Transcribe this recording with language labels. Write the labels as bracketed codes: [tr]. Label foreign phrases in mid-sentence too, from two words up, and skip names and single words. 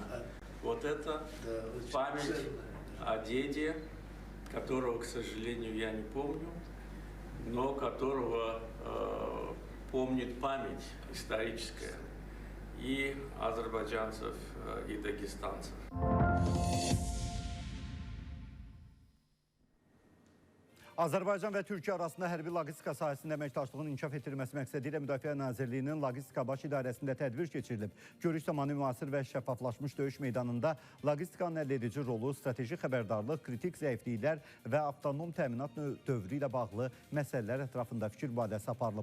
[ru] Вот это память о деде, которого, к сожалению, я не помню, но которого помнит память историческая и азербайджанцев, и дагестанцев. [az] Azərbaycan və Türkiyə arasında hərbi logistika sahəsində əməkdaşlığın inkişaf etdirilməsi məqsədi ilə Müdafiə Nazirliyinin Logistika Baş İdarəsində tədbir keçirilib. Görüş zamanı müasir və şəffaflaşmış döyüş meydanında logistikanın əldə edici rolu, strateji xəbərdarlıq, kritik zəifliklər və avtonom təminat dövrü ilə bağlı məsələlər ətrafında fikir mübadiləsi aparılıb.